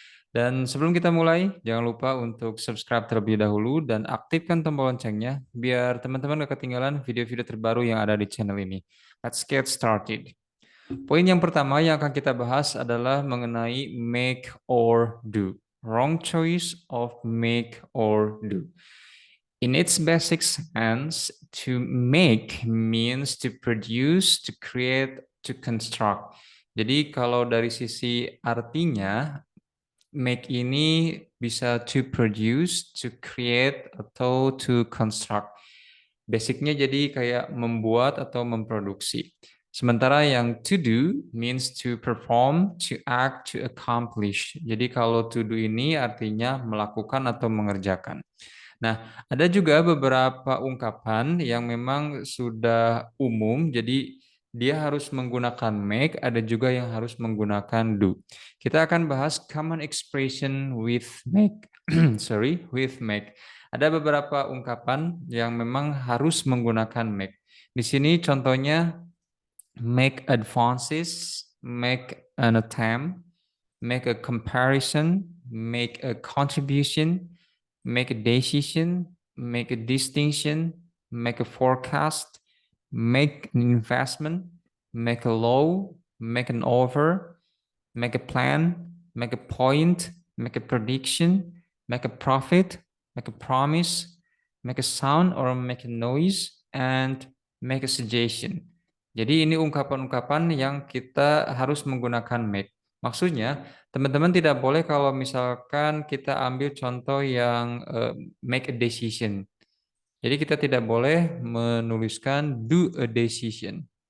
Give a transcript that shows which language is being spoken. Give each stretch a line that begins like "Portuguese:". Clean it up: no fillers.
Indonesian: Dan sebelum kita mulai, jangan lupa untuk subscribe terlebih dahulu dan aktifkan tombol loncengnya biar teman-teman gak ketinggalan video-video terbaru yang ada di channel ini.
English: Let's get started.
Indonesian: Poin yang pertama yang akan kita bahas adalah mengenai make or do.
English: Wrong choice of make or do. In its basic sense, to make means to produce, to create, to construct.
Indonesian: Jadi kalau dari sisi artinya, make ini bisa to produce, to create, atau to construct. Basicnya jadi kayak membuat atau memproduksi. Sementara yang
English: to do means to perform, to act, to accomplish.
Indonesian: Jadi kalau to do ini artinya melakukan atau mengerjakan. Nah, ada juga beberapa ungkapan yang memang sudah umum, jadi dia harus menggunakan make, ada juga yang harus menggunakan do. Kita akan bahas
English: common expression with make. Sorry, with make.
Indonesian: Ada beberapa ungkapan yang memang harus menggunakan make. Di sini contohnya
English: make advances, make an attempt, make a comparison, make a contribution, make a decision, make a distinction, make a forecast, make an investment, make a law, make an offer, make a plan, make a point, make a prediction, make a profit, make a promise, make a sound or make a noise, and make a suggestion.
Indonesian: Jadi ini ungkapan-ungkapan yang kita harus menggunakan make. Maksudnya, teman-teman tidak boleh kalau misalkan kita ambil contoh yang make a decision. Jadi kita tidak boleh menuliskan do a decision.